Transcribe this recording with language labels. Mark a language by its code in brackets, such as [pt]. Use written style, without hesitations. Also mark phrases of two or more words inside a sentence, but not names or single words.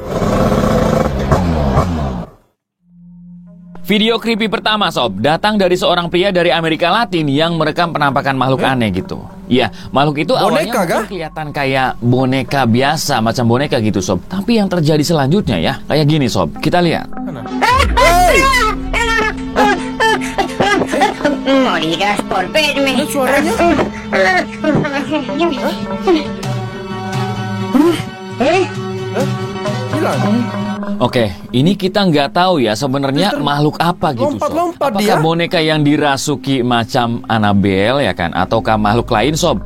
[id] Video creepy pertama Sob, datang dari seorang pria dari Amerika Latin yang merekam penampakan makhluk aneh gitu. Iya, makhluk itu awalnya mungkin kelihatan kayak boneka biasa, macam boneka gitu Sob. Tapi yang terjadi selanjutnya ya, kayak gini Sob, kita lihat. [es] Morirás por verme. [id] Suaranya? Hilang. Oke, ini kita nggak tahu ya sebenarnya makhluk apa gitu Sob. Lompat-lompat Apakah dia boneka yang dirasuki macam Annabelle ya kan, ataukah makhluk lain Sob?